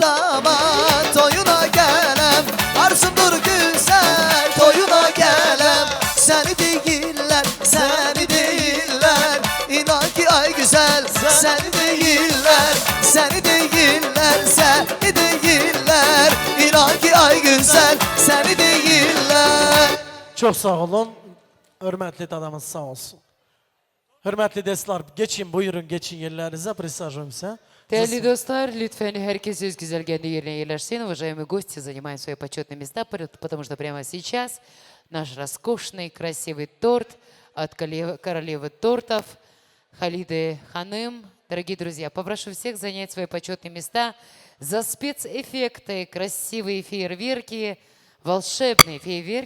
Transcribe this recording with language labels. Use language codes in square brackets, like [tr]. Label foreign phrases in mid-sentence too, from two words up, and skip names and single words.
[tr] damat, toyuna gelem Arzumdur güzel, toyuna gelem Seni değiller, seni değiller İnan ki ay güzel, seni değiller Seni değiller, seni değiller İnan ki ay güzel, seni değiller Çok sağ olun. Hürmetli dadamız sağ olsun. Hürmetli dostlar geçin buyurun geçin yerlerinize присаживаемся. Değerli dostlar, lütfen herkes öz güzelliğinde yerine yerleşsin. [ru] Уважаемые гости, занимаем свои почетные места, потому что прямо сейчас наш роскошный, красивый торт от королевы тортов Халиды Ханым. Дорогие друзья, попрошу всех занять свои почетные места за спецэффекты, красивые фейерверки, волшебные фейерверки.